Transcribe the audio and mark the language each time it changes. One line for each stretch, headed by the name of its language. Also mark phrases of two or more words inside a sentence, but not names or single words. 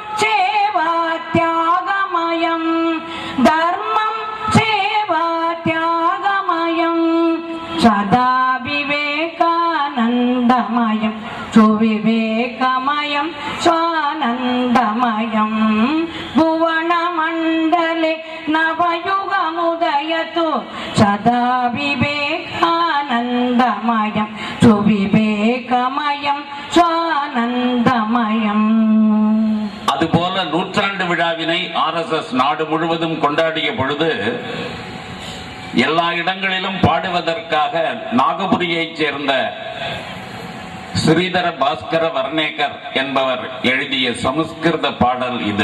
Sanskrit: सेवात्यागमयं धर्मं सेवात्यागमयं सदा विवेकानन्दमयं सुविवेकमयं स्वानन्दमयं भुवनमण्डले नवयुगमुदयतु सदा विवेकानन्दमयं सुविवेकमयं स्वानन्दमयं.
Tamil: அதுபோல நூற்றாண்டு விழாவினை RSS நாடு முழுவதும் கொண்டாடிய பொழுது எல்லா இடங்களிலும் பாடுவதற்காக நாகபுரியைச் சேர்ந்த ஸ்ரீதர பாஸ்கர வர்ணேகர் என்பவர் எழுதிய சமஸ்கிருத பாடல் இது.